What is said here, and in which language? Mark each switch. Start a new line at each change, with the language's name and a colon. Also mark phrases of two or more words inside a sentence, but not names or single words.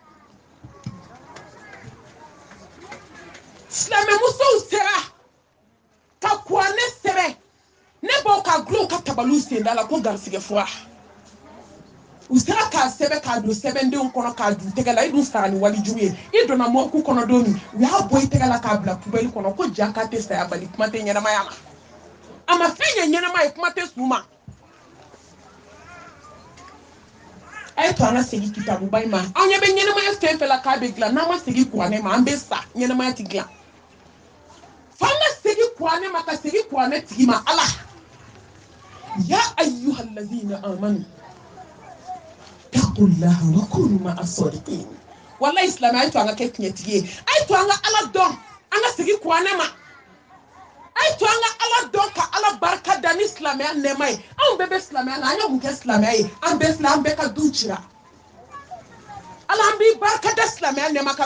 Bambara: silamɛmusow sera ka kuranɛ sɛbɛn ne b'aw ka gulon ka tabaliw senda la ko garisigɛ fura u sera k'a sɛbɛn k'a don sɛbɛndenw kɔnɔ k'a dun tɛgɛ la i dun sara ni walijugu ye i donna mɔriku kɔnɔ don min u y'a bɔ i tɛgɛ la k'a bila pubɛli kɔnɔ ko ja k'a tɛ saya bali kuma tɛ ɲɛnamaya ma a ma fɛn ɲɛ ɲɛnama ye kuma tɛ su ma a ye to an ka segin kitabuba in ma anw ɲɛ bɛ ɲɛnamaya fɛn fɛn la k'a bɛ dilan n'an ma segin kuranɛ ma an bɛ sa ɲɛnamaya tɛ dilan f'an ka segin kuranɛ ma ka segin kuranɛ tigi ma ala
Arabic: يا أيها الذين آمنوا اتقوا الله وكونوا مع الصادقين
Bambara: wallahi islam ay to an ka kɛ tiɲɛtigi ye ay to an ka ala dɔn an ka segin kuranɛ ma ay to an ka ala dɔn ka ala barika da ni silamɛya nɛɛma ye anw bɛɛ bɛ silamɛya la an ye mun kɛ silamɛya ye an bɛɛ filɛ an bɛɛ ka du cira ala an b'i barika da silamɛya nɛɛma kan